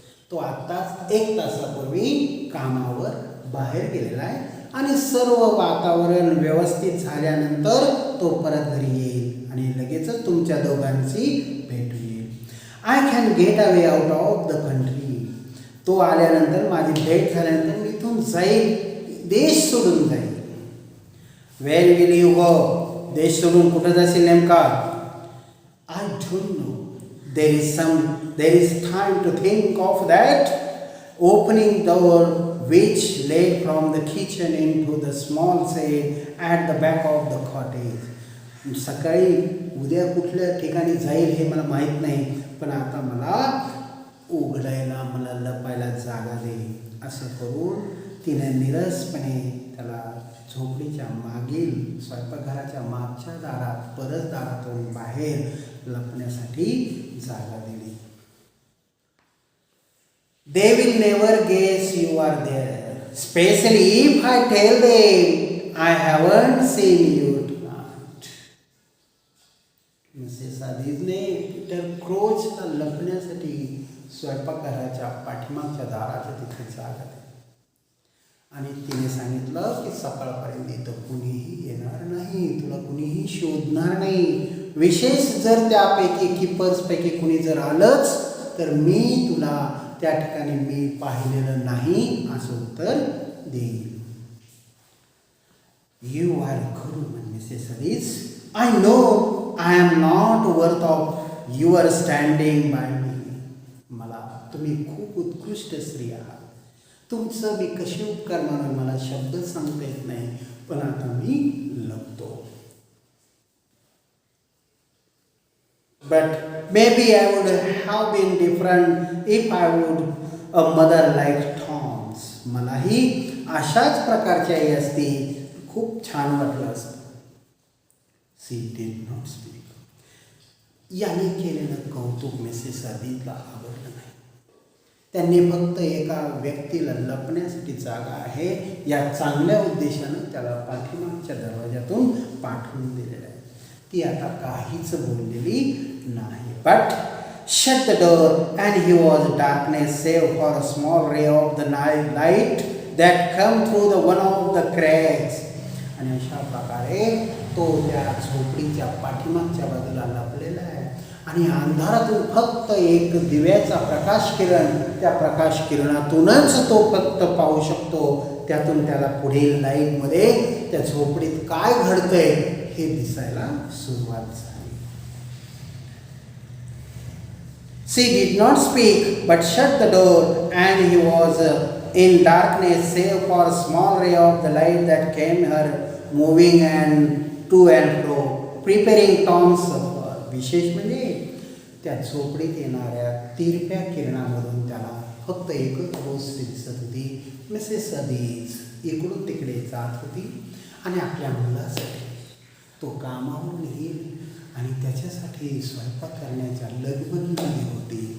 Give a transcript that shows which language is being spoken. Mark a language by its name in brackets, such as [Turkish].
[Marathi] तो आत्ताच 1 तासापूर्वी कामावर बाहेर गेलेला आहे आणि सर्व वातावरण व्यवस्थित झाल्यानंतर तो परत घरी येईल आणि लगेचच तुमच्या दोघांची भेट होईल. [English] I can get away out of the country. [Marathi] तो आल्यानंतर, माझी भेट झाल्यानंतर मी इथून जाईल, देश सोडून जाईल. [English] Where will you go? [Marathi] देश सोडून कुठं जाशील नेमका? [English] I don't know. There is time to think of that. Opening door which led from the kitchen into the small shed at the back of the cottage. [Marathi] सकाळी उद्या कुठल्या ठिकाणी जाईल हे मला माहीत नाही, पण आता मला उघडायला, मला लपायला जागा दे. असं करून तिने निरसपणे त्याला झोपडीच्या मागील स्वयंपाकघराच्या मागच्या दारात परत दारातून बाहेर लपण्यासाठी जागा दिली. [English] They will never guess you are there, especially if I tell them I haven't seen you tonight. [Marathi] Mrs आदिसने Peter क्रोचला लपण्यासाठी स्वयंपाकघराच्या पाठीमागच्या दाराच्या तिथे जागा दिली आणि तिने सांगितलं की सकाळपर्यंत इथं कुणीही येणार नाही, तुला कुणीही शोधणार नाही. विशेष जर त्यापैकी कीपर्सपैकी कुणी जर आलंच तर मी तुला त्या ठिकाणी मी पाहिलेलं नाही असं उत्तर देईल. [English] You are good Mrs Addis. I know I am not worth of your standing by me. [Marathi] मला तुम्ही खूप उत्कृष्ट स्त्री आहात. तुमचं मी कसे उपकार मानून मला शब्द सांगता येत नाही, पण आता मी लपतो. [English] But maybe I would have been different if I would a mother like Tom's. [Marathi] मलाही अशाच प्रकारची आई असती, खूप छान वाटलं असतं. [English] She did not speak. [Marathi] याने केलेलं कौतुक मिसेस आदिसला आवडलं नाही. त्यांनी फक्त एका व्यक्तीला लपण्यासाठी जागा आहे या चांगल्या उद्देशानं त्याला पाठीमागच्या दरवाजातून पाठवून दिलेलं आहे. ती आता काहीच बोललेली नाही. [English] But shut the door and he was darkness save for a small ray of the night light that come through the one of the cracks. [Marathi] आणि अशा प्रकारे तो त्या झोपडीच्या पाठीमागच्या बाजूला लपलेला आहे आणि अंधारातून फक्त एक दिव्याचा प्रकाश किरण, त्या प्रकाश किरणातूनच तो फक्त पाहू शकतो. त्यातून त्याला पुढील लाईटमध्ये त्या झोपडीत काय घडतंय हे दिसायला सुरुवात झाली. [English] She did not speak but shut the door and he was in darkness save for a small ray of the light that came her moving and to and fro preparing Tom's supper. [Marathi] विशेष म्हणजे त्या झोपडीत येणाऱ्या तिरप्या किरणामधून त्याला फक्त एकच गोष्ट दिसत होती. मिसेस अदिस इकडून तिकडे जात होती आणि आपल्या मुलासाठी तो कामावरून येईल आणि त्याच्यासाठी स्वयंपाक करण्याच्या लगबगीमध्ये होती.